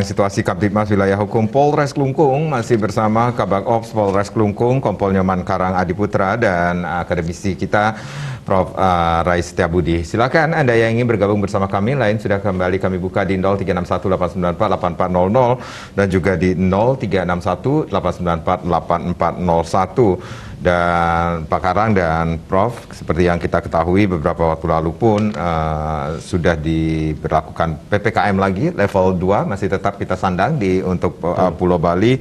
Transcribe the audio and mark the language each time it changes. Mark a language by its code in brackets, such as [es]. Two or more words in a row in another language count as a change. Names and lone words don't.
[id] situasi Kamtibmas Wilayah Hukum Polres Klungkung, masih bersama Kabag Ops Polres Klungkung, Kompol Nyoman Karang Adiputra, dan akademisi kita Prof. Rais Setiabudi. Silakan Anda yang ingin bergabung bersama kami, lain sudah kembali kami buka di 0361-894-8401 dan juga di 0361-894-8401. Dan Pak Karang dan Prof, seperti yang kita ketahui beberapa waktu lalu pun sudah diberlakukan PPKM lagi level 2, masih tetap kita sandang untuk Pulau Bali.